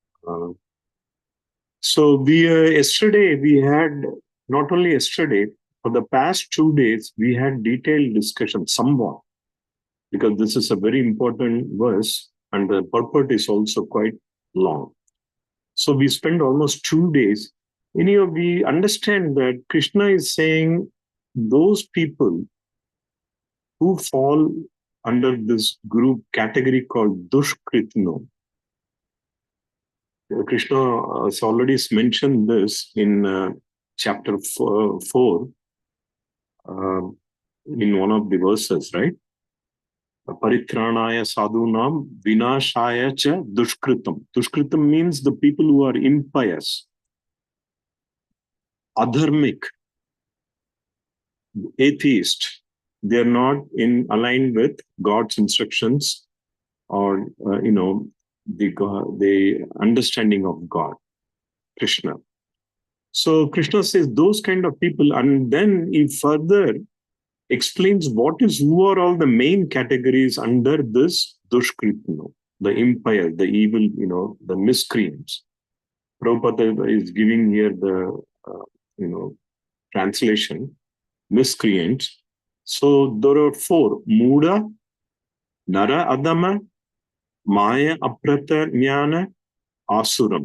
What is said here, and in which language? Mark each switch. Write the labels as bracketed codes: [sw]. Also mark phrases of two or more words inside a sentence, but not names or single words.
[en] So we yesterday we had, not only yesterday, for the past 2 days, we had detailed discussion somewhat, because this is a very important verse and the purport is also quite long. So we spent almost 2 days. We understand that Krishna is saying those people who fall under this group category called su-kṛtino. Krishna has already mentioned this in chapter 4 in one of the verses, right? [sa] परित्राणाय साधूनां विनाशाय च दुष्कृताम्. [en] Dushkritam means the people who are impious, adharmic, atheist. They are not aligned with God's instructions or the understanding of God, Krishna. So Krishna says those kind of people, and then he further explains who are all the main categories under this su-kṛtino, the impious, the evil, the miscreants. Prabhupada is giving here the translation, miscreants. So there are 4: [sa] मूढा, नर अधमा, माया अपहृत ज्ञाना, आसुरम्.